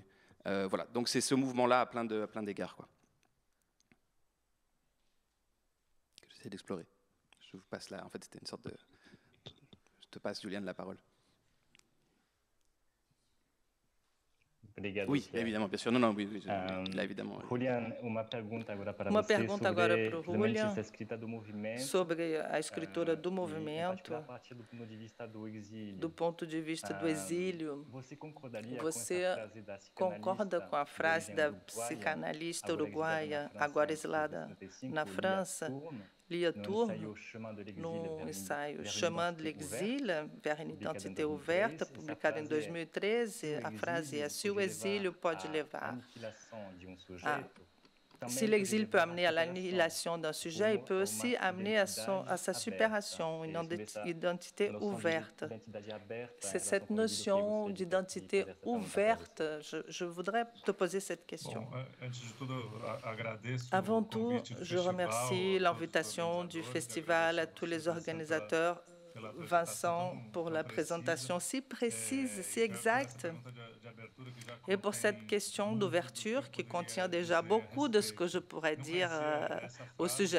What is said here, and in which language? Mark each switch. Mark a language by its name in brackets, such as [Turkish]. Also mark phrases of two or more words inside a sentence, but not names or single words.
[French] Voilà, donc c'est ce mouvement-là à plein d'égards, quoi, que j'essaie d'explorer. Je vous passe là, en fait, c'était une sorte de... Je te passe, Juliane, la parole. Obrigado, Oui, Pierre. évidemment, bien sûr. Non, oui, là, évidemment. [Portuguese] Julian, uma pergunta agora para Uma você pergunta agora sobre para o justamente Julian essa escrita do movimento, sobre a escritura do e em movimento, particular a partir do ponto de vista do exílio. do ponto de vista do exílio. Você concordaria Você com essa frase da concorda com a frase da psicanalista psicanalista uruguaia, agora exilada na França, Lia Turno, no ensaio Chamando l'exil, vers une identité ouverte, publicado em 2013, a frase é: se o exílio pode levar [French] si l'exil peut amener à l'annihilation d'un sujet, il peut aussi amener à sa supération, une identité ouverte. C'est cette notion d'identité ouverte. Je voudrais te poser cette question. Avant tout, je remercie l'invitation du festival, à tous les organisateurs, Vincent, pour la présentation si précise, si exacte, et pour cette question d'ouverture qui contient déjà beaucoup de ce que je pourrais dire au sujet.